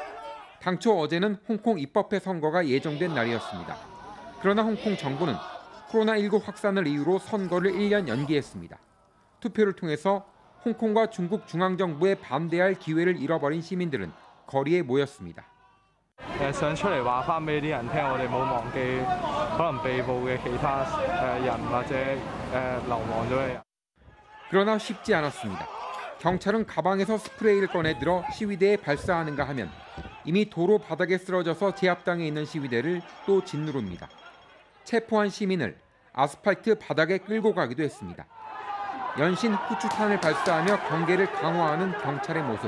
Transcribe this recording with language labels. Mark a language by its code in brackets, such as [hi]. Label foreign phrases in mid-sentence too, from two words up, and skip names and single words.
[ko] 당초 어제는 홍콩 입법회 선거가 예정된 날이었습니다. 그러나 홍콩 정부는 코로나19 확산을 이유로 선거를 1년 연기했습니다. 투표를 통해서 홍콩과 중국 중앙정부에 반대할 기회를 잃어버린 시민들은 거리에 모였습니다. [yue] 想出嚟話翻俾啲人聽，我哋冇忘記可能被捕嘅其他人或者流亡咗嘅人。 [ko] 그러나 쉽지 않았습니다. 경찰은 가방에서 스프레이를 꺼내 들어 시위대에 발사하는가 하면 이미 도로 바닥에 쓰러져서 제압당해 있는 시위대를 또 짓누릅니다. 체포한 시민을 아스팔트 바닥에 끌고 가기도 했습니다. 연신 후추탄을 발사하며 경계를 강화하는 경찰의 모습.